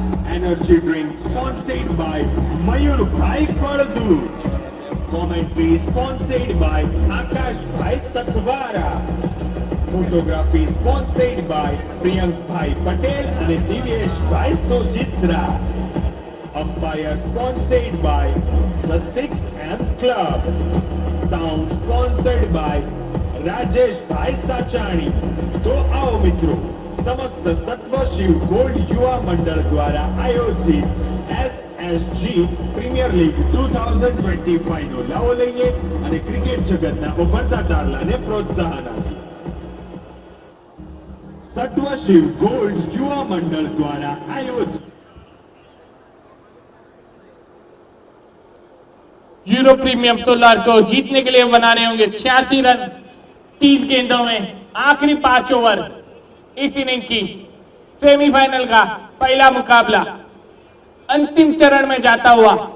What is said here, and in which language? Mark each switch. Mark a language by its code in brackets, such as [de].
[gu] Energy drink sponsored by મયુર ભાઈ Faldu, commentary sponsored by આકાશ ભાઈ Sathwara, [hi] photography sponsored by Priyank भाई पटेल [gu] અને દિવ્યેશ ભાઈ Sojitra, [en] Umpire sponsored by the 6M Club. Sound sponsored by [hi] Rajesh भाई साचाणी। तो आओ मित्रों, समस्त सत्व शिव गोल्ड युवा मंडल द्वारा आयोजित [gu] SSG પ્રીમિયર લીગ 2025 નો લાવો લઈએ અને ક્રિકેટ જગતના ઉભરતા તારલાને પ્રોત્સાહન આપીએ। સત્વ શિવ ગોલ્ડ યુવા મંડળ દ્વારા આયોજિત [hi] यूरो प्रीमियम सोलर को जीतने के लिए बनाने होंगे 86 रन 30 गेंदों में। आखिरी 5 ओवर इस इनिंग की सेमीफाइनल का पहला मुकाबला अंतिम चरण में जाता हुआ।